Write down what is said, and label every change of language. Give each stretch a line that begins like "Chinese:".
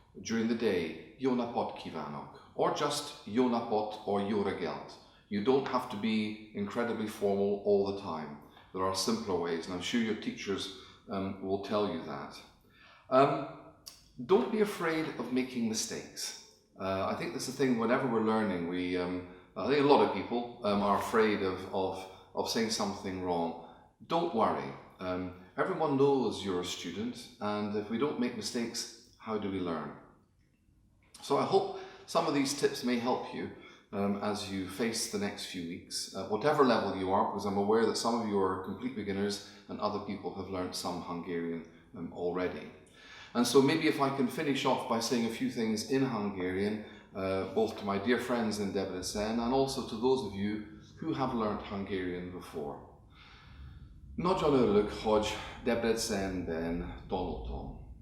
English: During the day,
Hungarian: jó napot kívánok.
English: Or just
Hungarian: jó napot
English: or
Hungarian: jó reggelt.
English: You don't have to be incredibly formal all the time. There are simpler ways, and I'm sure your teachers will tell you that. Don't be afraid of making mistakes. I think that's the thing, whenever we're learning, I think a lot of people are afraid of saying something wrong. Don't worry. Everyone knows you're a student, and if we don't make mistakes, how do we learn? So I hope some of these tips may help you as you face the next few weeks, whatever level you are, because I'm aware that some of you are complete beginners and other people have learned some Hungarian already. And so maybe if I can finish off by saying a few things in Hungarian, both to my dear friends in Debrecen and also to those of you who have learnt Hungarian before.
Hungarian: Nagyon örülök, hogy Debrecenben tanultam.